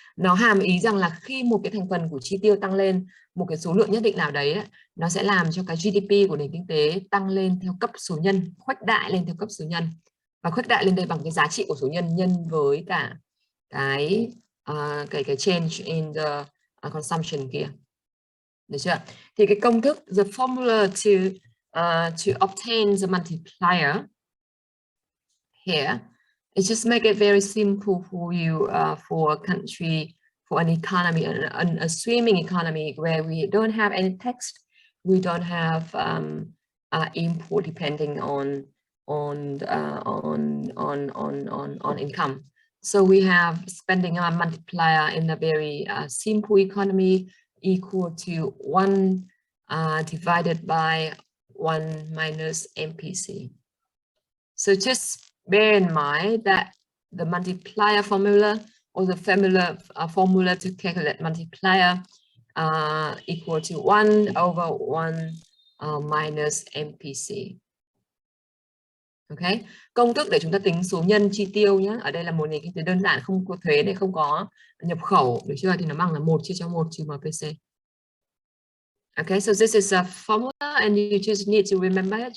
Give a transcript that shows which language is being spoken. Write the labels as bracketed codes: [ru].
[vi] Nó hàm ý rằng là khi một cái thành phần của chi tiêu tăng lên một cái số lượng nhất định nào đấy, nó sẽ làm cho cái GDP của nền kinh tế tăng lên theo cấp số nhân, khuếch đại lên theo cấp số nhân. Và khuếch đại lên đây bằng cái giá trị của số nhân nhân với cả cái cái [en] change in the consumption [vi] kia. Được chưa? Thì cái công thức, [en] the formula to obtain the multiplier here, it just make it very simple for you, for a country, for an economy, a swimming economy where we don't have any tax, we don't have import depending on income. So we have spending a multiplier in a very simple economy equal to 1 divided by 1 minus MPC. So just bear in mind that the multiplier formula, or the formula to calculate multiplier equal to 1 over 1 minus MPC. [vi] Ok, công thức để chúng ta tính số nhân chi tiêu nhé. Ở đây là một nền kinh tế đơn giản, không có thuế này, không có nhập khẩu, được chưa? Thì nó bằng là 1 chia cho 1 trừ MPC. [en] Okay, so this is a formula and you just need to remember it.